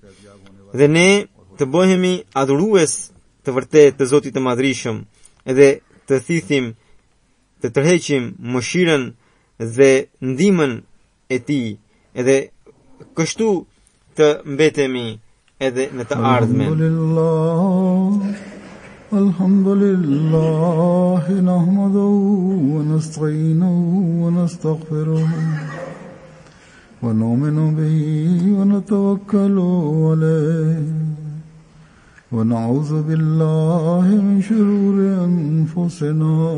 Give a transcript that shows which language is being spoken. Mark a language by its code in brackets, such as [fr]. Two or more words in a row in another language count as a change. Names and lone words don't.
[sq] Dhe ne të bëhemi adhurues të vërtet të Zotit të Madhrishëm edhe të thithim, të tërheqim mëshirën dhe ndihmën e Tij, edhe kështu të mbetemi edhe në të ardhmen. [ar] الحمد لله نحمده ونستعينه ونستغفره ونؤمن به ونتوكل عليه ونعوذ بالله من شرور أنفسنا